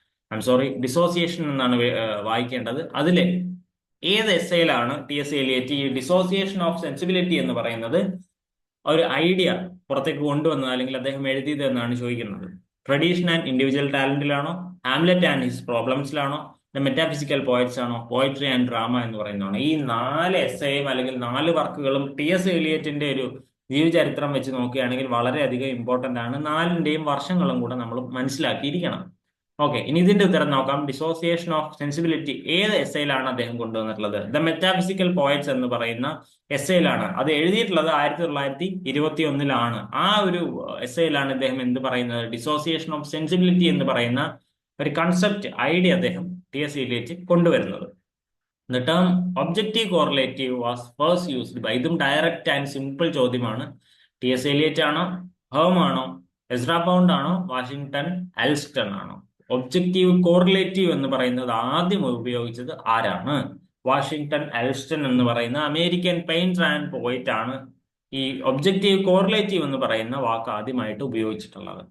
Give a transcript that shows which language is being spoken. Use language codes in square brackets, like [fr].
[en] I'm sorry, dissociation [ml] എന്നാണ് വായിക്കേണ്ടത്. അതിലെ ഏത് എസ്സേയിലാണ് T.S. Eliot ഈ ഡിസോസിയേഷൻ ഓഫ് സെൻസിബിലിറ്റി എന്ന് പറയുന്നത് ഒരു ഐഡിയ പുറത്തേക്ക് കൊണ്ടുവന്നത്, അല്ലെങ്കിൽ അദ്ദേഹം എഴുതിയത് എന്നാണ് ചോദിക്കുന്നത്? Tradition and individual ടാലന്റിലാണോ, Hamlet and his പ്രോബ്ലംസിലാണോ, the metaphysical poets ആണോ, പോയട്രി ആൻഡ് ഡ്രാമ എന്ന് പറയുന്നതാണ്? ഈ 4 എസ്സേയും അല്ലെങ്കിൽ 4 വർക്കുകളും T.S. എലിയറ്റിന്റെ ഒരു ജീവചരിത്രം വെച്ച് നോക്കുകയാണെങ്കിൽ വളരെയധികം ഇമ്പോർട്ടന്റ് ആണ്. 4ന്റെയും വർഷങ്ങളും കൂടെ നമ്മൾ മനസ്സിലാക്കിയിരിക്കണം. ഓക്കെ, ഇനി ഇതിന്റെ ഉത്തരം നോക്കാം. ഡിസോസിയേഷൻ ഓഫ് സെൻസിബിലിറ്റി ഏത് എസ്സേയിലാണ് അദ്ദേഹം കൊണ്ടുവന്നിട്ടുള്ളത്? ദ മെറ്റാഫിസിക്കൽ പോയറ്റ്സ് എന്ന് പറയുന്ന എസ്സേയിലാണ്. അത് എഴുതിയിട്ടുള്ളത് 1921 ആ ഒരു എസ്സേയിലാണ് ഇദ്ദേഹം എന്ത് പറയുന്നത്? ഡിസോസിയേഷൻ ഓഫ് സെൻസിബിലിറ്റി എന്ന് പറയുന്ന ഒരു കൺസെപ്റ്റ്, ഐഡിയ അദ്ദേഹം T.S. Eliot കൊണ്ടുവരുന്നത്. [en] The term objective correlative was first used by [ml] ഇതും ഡയറക്റ്റ് ആൻഡ് സിമ്പിൾ ചോദ്യമാണ്. T.S. Eliot ആണോ, ഹേം ആണോ, എസ്ര പൗണ്ട് ആണോ, വാഷിംഗ്ടൺ അൽസ്റ്റൺ ആണോ? ഒബ്ജക്റ്റീവ് കോറിലേറ്റീവ് എന്ന് പറയുന്നത് ആദ്യം ഉപയോഗിച്ചത് ആരാണ്? വാഷിംഗ്ടൺ അൽസ്റ്റൺ എന്ന് പറയുന്ന അമേരിക്കൻ പെയിന്റർ ആൻഡ് പോയിറ്റ് ആണ് ഈ ഒബ്ജക്റ്റീവ് കോറിലേറ്റീവ് എന്ന് പറയുന്ന വാക്ക് ആദ്യമായിട്ട് ഉപയോഗിച്ചിട്ടുള്ളത്.